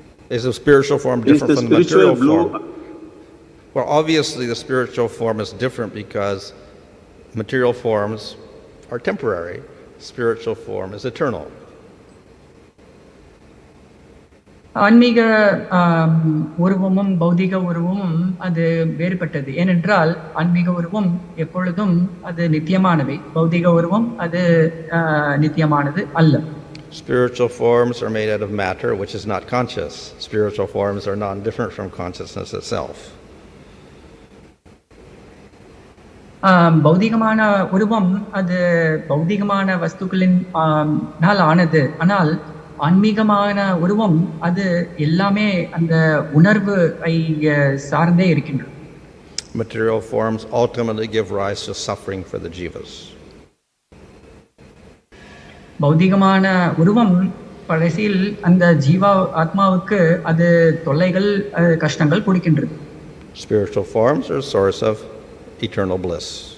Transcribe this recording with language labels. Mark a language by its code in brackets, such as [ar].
[en] Is the spiritual form different from the material form? Well, obviously the spiritual form is different because material forms are temporary. Spiritual form is eternal. [ta] ஆன்மீக உருவமும் பௌதிக உருவமும் அது வேறுபட்டது. ஏனென்றால் ஆன்மீக உருவம் எப்பொழுதும் அது நித்தியமானவை, பௌதிக உருவம் அது நித்தியமானது அல்ல. [en] Spiritual forms are made out of matter, which is not conscious. Spiritual forms are non-different from consciousness itself. [ta] பௌதிகமான உருவம் அது பௌதிகமான வஸ்துக்களின் நாள் ஆனது. ஆனால் ஆன்மீகமான உருவம் அது எல்லாமே அந்த உணர்வை சார்ந்தே இருக்கின்றது. [en] Material forms ultimately give rise to suffering for the jivas. [ta] பௌதிகமான உருவம் கடைசியில் அந்த ஜீவா ஆத்மாவுக்கு அது தொல்லைகள் கஷ்டங்கள் கொடுக்கின்றது. [en] Spiritual forms are a source of eternal bliss.